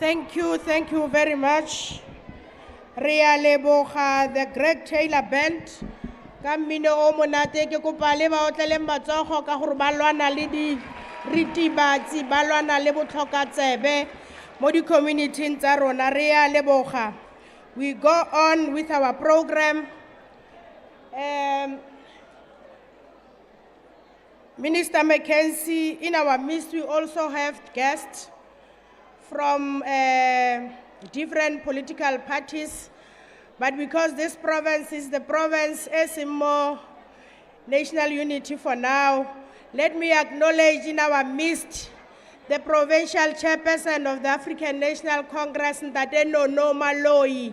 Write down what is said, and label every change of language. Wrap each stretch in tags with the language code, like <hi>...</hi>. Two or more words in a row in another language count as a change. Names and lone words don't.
<en>Thank you very much.</en> <tn>Ria leboga the Greg Taylor Band. Ka mmino o monate ke kopa le ba otlele matsogo ka gore ba lwana le di ritibatsi ba lwana le botlhokatsebe mo di community tsa rona. Ria leboga.</tn> <en>We go on with our program. Minister Mackenzie, in our midst we also have guests from different political parties, but because this province is the province SMO National Unity for now, let me acknowledge in our midst the Provincial Chairperson of the African National Congress, Ntate Nono Maloi.</en>